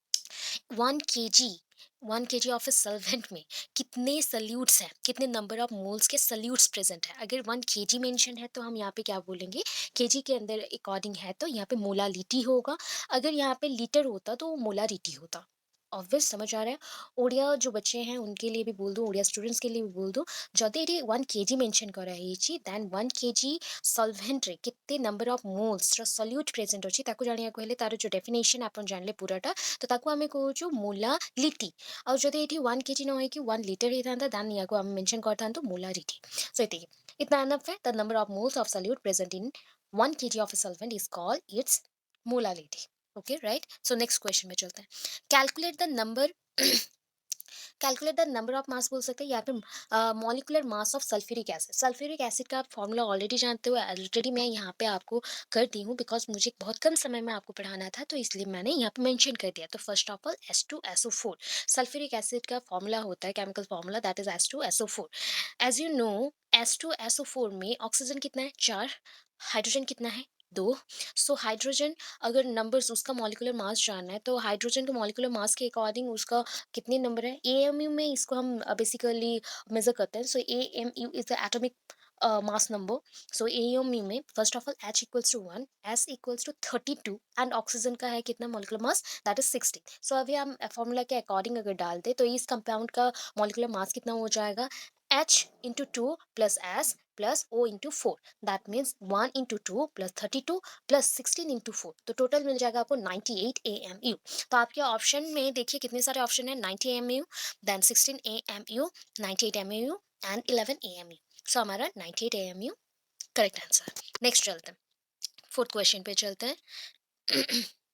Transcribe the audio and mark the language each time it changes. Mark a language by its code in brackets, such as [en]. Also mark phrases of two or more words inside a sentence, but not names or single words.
[hi] 1 kg, [en] 1 kg of a solvent [hi] में कितने सल्यूट्स हैं, कितने [en] number of moles [hi] के सल्यूट्स प्रेजेंट है? अगर 1 kg मेंशन है तो हम यहाँ पे क्या बोलेंगे, केजी के अंदर अकॉर्डिंग है तो यहाँ पे मोलालिटी होगा। अगर यहाँ पे लीटर होता तो वो मोलारिटी होता। ऑब्वियस, समझ आ रहा है? ओडिया जो बच्चे हैं उनके लिए भी बोल दो, ओडिया स्टूडेंट्स के लिए भी बोल दो, [or] ଯଦି ଏଠି 1 kg मेंशन କରାହେଇଛି ଦେନ୍ 1 kg ସଲଭେଣ୍ଟରେ କେତେ [en] number of moles [or] ସଲ୍ୟୁଟ୍ ପ୍ରେଜେଣ୍ଟ ଅଛି ତାକୁ ଜାଣିବାକୁ ହେଲେ ତାର ଯେଉଁ ଡେଫିନେସନ୍ ଆପଣ ଜାଣିଲେ ପୁରାଟା, ତ ତାକୁ ଆମେ କହୁଛୁ ମୋଲାଲିଟି। ଆଉ ଯଦି ଏଠି 1 kg ନ ହେଇକି 1 ଲିଟର ହେଇଥାନ୍ତା ଦେନ୍ ୟାକୁ ଆମେ ମେନସନ୍ କରିଥାନ୍ତୁ ମୋଲାରିଟି। ସो ଏତିକି, [hi] इतना एनफ है। [en] the number of moles of solute present in 1 kg of a solvent is called its molality. okay right. [hi] सो [en] next question [hi] में चलते हैं। [en] calculate the number calculate the number of mass [hi] बोल सकते हैं या फिर [en] molecular mass of sulphuric acid. [hi] सल्फ्यूरिक एसिड का आप फॉर्मूला ऑलरेडी जानते हो, ऑलरेडी मैं यहाँ पे आपको कर दी हूँ, बिकॉज मुझे बहुत कम समय में आपको पढ़ाना था तो इसलिए मैंने यहाँ पे मेंशन कर दिया। तो [en] first of all [hi] H2SO4 सल्फ्यूरिक एसिड का फॉर्मूला होता है, केमिकल फॉर्मूला, [en] that is [hi] H2SO4। [en] as you know, [hi] H2SO4 में ऑक्सीजन कितना है? 4। हाइड्रोजन कितना है? 2। सो हाइड्रोजन, अगर नंबर्स उसका मॉलिक्यूलर मास जानना है तो हाइड्रोजन के मॉलिक्यूलर मास के अकॉर्डिंग उसका कितने नंबर है, एएमयू में इसको हम बेसिकली मेजर करते हैं। [en] so AMU is the atomic mass number. [hi] सो एएमयू में [en] first of all [hi] H [en] equals to [hi] 1, S [en] equals to [hi] 32, एंड ऑक्सीजन का है कितना मॉलिक्यूलर मास, दैट इज 16। सो अभी हम फॉर्मूला के अकॉर्डिंग अगर डाल दे तो इस कंपाउंड का मॉलिक्यूलर मास कितना हो जाएगा, [en] H into 2 plus S plus O into 4, दैट मीन्स 1 into 2 plus 32 प्लस 16 into 4, [hi] तो टोटल मिल जाएगा आपको 98 AMU। तो आपके ऑप्शन में देखिए कितने सारे ऑप्शन है, 90 AMU, देन 16 AMU, 98 AMU एंड 11 AMU। सो हमारा 98 AMU [en] correct answer. [hi] नेक्स्ट चलते हैं, [en] fourth question [hi] पे चलते हैं।